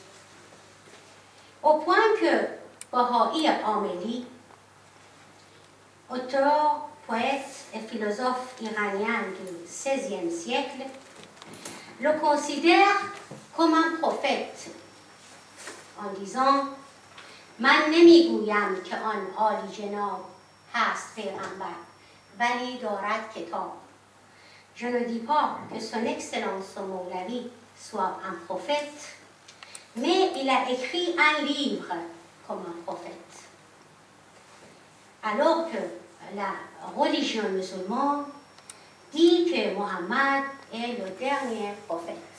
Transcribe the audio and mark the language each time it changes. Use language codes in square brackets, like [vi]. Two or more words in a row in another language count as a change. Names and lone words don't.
[fr] Au point que Baha'i Ameli, auteur, poète et philosophe iranien du XVIe siècle, le considère comme un prophète en disant [fa] من نمیگویم که آن عالی جناب هست پیغمبر ولی دارد کتاب. [fr] Je ne dis pas que son excellence Moulavi soit un prophète, mais il a écrit un livre comme un prophète. Alors que la religion musulmane dit que Mohammed est le dernier prophète.